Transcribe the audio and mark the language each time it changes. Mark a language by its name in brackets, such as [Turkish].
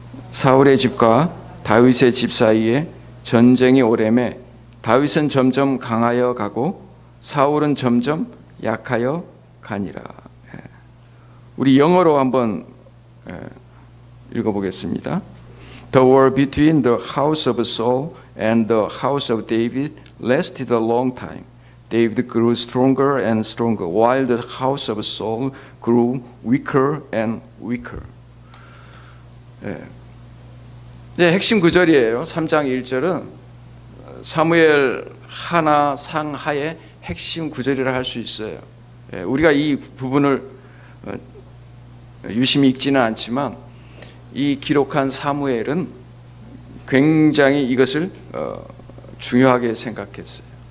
[Korean] 사울의 집과 다윗의 집 사이에 전쟁이 오래매 다윗은 점점 강하여 가고 사울은 점점 약하여 가니라. 우리 영어로 한번 읽어보겠습니다. [English] The war between the house of Saul and the house of David lasted a long time. David grew stronger and stronger, while the house of Saul grew weaker and weaker. [Korean] 네, 핵심 구절이에요. 3장 1절은 사무엘 하나 상하의 핵심 구절이라 할 수 있어요. 우리가 이 부분을 유심히 읽지는 않지만 이 기록한 사무엘은 굉장히 이것을 중요하게 생각했어요.